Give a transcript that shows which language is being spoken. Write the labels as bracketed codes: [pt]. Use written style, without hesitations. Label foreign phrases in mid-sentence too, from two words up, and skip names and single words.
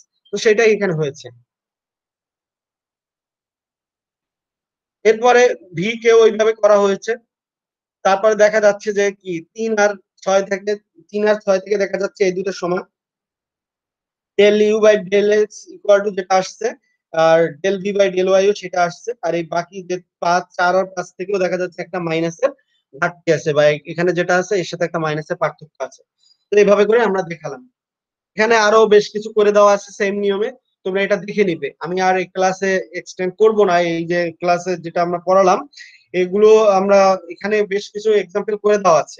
[bn] তো সেটাই এখানে হয়েছে। এরপরে ভি কে ওইভাবে করা হয়েছে। তারপরে দেখা যাচ্ছে যে কি 3 আর 6 থেকে দেখা যাচ্ছে এই দুটো সমান, [en] del u by del x equal to [bn] যেটা আসছে, আর [en] del v by del y [bn] ও সেটা আসছে। আর এই বাকি যে 5 4 আর 5 থেকেও দেখা যাচ্ছে একটা মাইনাসের ঘাটতি আছে, বা এখানে যেটা আছে এর সাথে একটা মাইনাসের পার্থক্য আছে। তো এইভাবে করে আমরা দেখালাম। এখানে আরো বেশ কিছু করে দেওয়া আছে সেম নিয়মে, তোমরা এটা দেখে নিবে। আমি আর এই ক্লাসে এক্সটেন্ড করব না, এই যে ক্লাসে যেটা আমরা পড়ালাম এগুলো আমরা এখানে বেশ কিছু এক্সাম্পল করে দেওয়া আছে।